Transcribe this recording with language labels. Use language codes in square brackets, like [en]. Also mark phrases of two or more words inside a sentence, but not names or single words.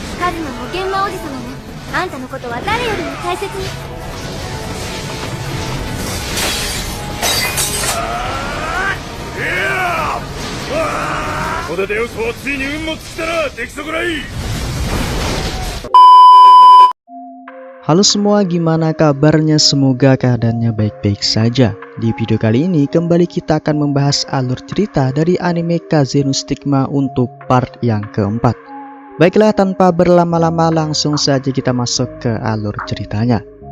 [ja] カズマも玄馬おじ様もあんたのことは誰よりも大切に。ここで嘘はついに運も尽きたら出来損ない。 [id] Halo semua, gimana kabarnya? Semoga keadaannya baik-baik saja. Di video kali ini kembali kita akan membahas alur cerita dari anime Kaze no Stigma untuk part yang keempat. Baiklah, tanpa berlama-lama langsung saja kita masuk ke alur ceritanya.